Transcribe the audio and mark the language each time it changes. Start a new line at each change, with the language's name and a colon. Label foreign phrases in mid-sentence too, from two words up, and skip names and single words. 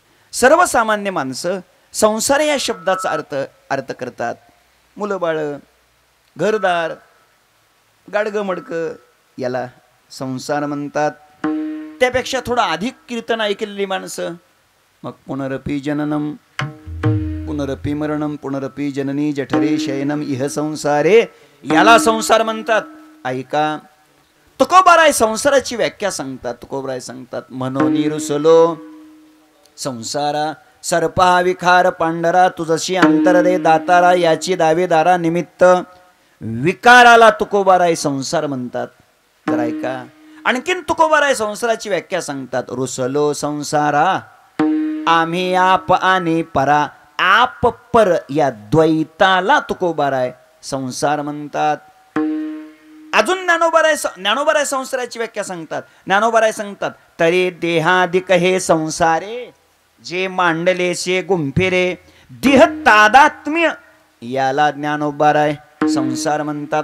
Marathi: सर्वसामान्य माणसं संसार या शब्दाचा अर्थ करतात. मुलं बाळ, घरदार, गाडगं मडकं, याला संसार म्हणतात. त्यापेक्षा थोडं अधिक कीर्तन ऐकलेली माणसं, मग
Sanskrit: पुनरपी जननम पुनरपी मरणम पुनरपी जननी जठरे शयनम इह संसारे,
Marathi: याला संसार म्हणतात. ऐका, तुकोबाराय संसाराची व्याख्या सांगतात. तुकोबाराय सांगतात, मनोनी रुसलो संसारा सर्पा विखार पांढरा, तुझशी अंतरदे दातारा, याची दावेदारा निमित्त. विकाराला तुकोबाराय संसार म्हणतात. तर ऐका, आणखीन तुकोबाराय संसाराची व्याख्या सांगतात. रुसलो संसारा आम्ही आप आणि परा, आप पर या द्वैताला तुकोबाराय संसार म्हणतात. अजून ज्ञानोबाराय संसाराची व्याख्या सांगतात. ज्ञानोबाराय सांगतात, तरी देहादिक हे संसारे, जे मांडलेसे गुंफिरे देह तादात्म्य, याला ज्ञानोबाराय संसार म्हणतात.